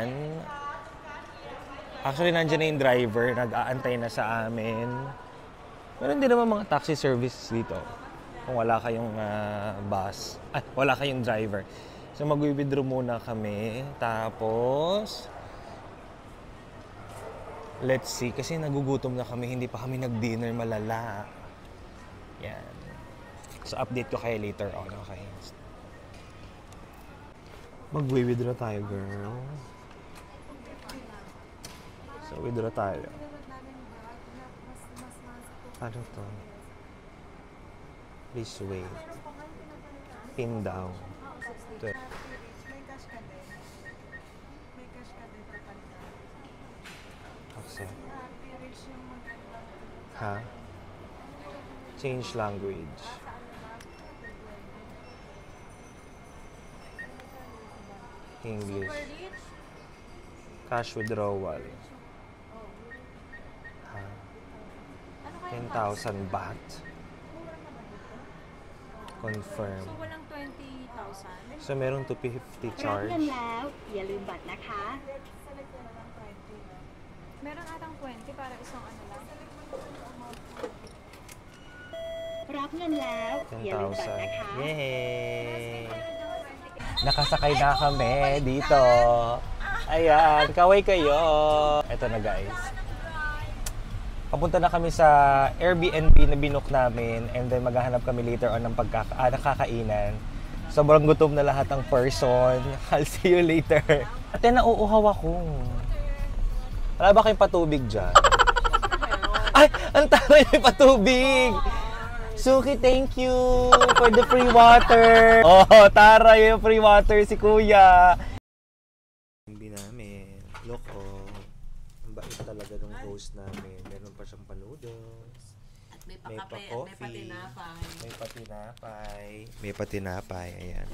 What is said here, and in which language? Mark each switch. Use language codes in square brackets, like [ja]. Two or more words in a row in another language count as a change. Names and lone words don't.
[tl] Actually, nandiyan na yung driver. Nag-aantay na sa amin. Meron din naman mga taxi service dito. Kung wala kayong bus. Wala kayong driver. So, mag-withdraw muna kami. Tapos [en] let's see, [tl] kasi nagugutom na kami, hindi pa kami nag-dinner malala. Yan. So, update ko kayo [en] later on, okay? [tl] Mag-withdraw tayo, girl. So, withdraw tayo. Ano to? [en] Please wait. Pin down. Okay. Ha? Change language. English. Cash withdrawal. Ha? 10,000 baht. Confirm. [tl] So, walang 20,000? So, merong 250 charge. [th] รับเงินแล้วอย่าลืมบัตรนะคะ [tl] Meron atang 20 para isang ano lang. [th] รับเงินแล้วอย่าลืมบัตรนะคะ 10,000. [tl] Yay! Nakasakay na kami dito. Ayan, kaway kayo. Ito na guys. Papunta na kami sa Airbnb na binook namin [en] and then [tl] maghahanap kami [en] later on [tl] ng nakakainan. Sobrang gutom na lahat ng person. [en] I'll see you later. [tl] Ate, nauuhaw ako. Wala ba kayong patubig dyan? Ay! Ang taray may patubig! Suki, [en] thank you for the free water. [tl] Oh, taray yung [en] free water [tl] si Kuya. Hindi namin. Loko. Ang bait talaga ng host namin. Meron pa siyang pa-noodles. At may May pa-kape, pa-coffee. may patinapay. May patinapay. Ayan.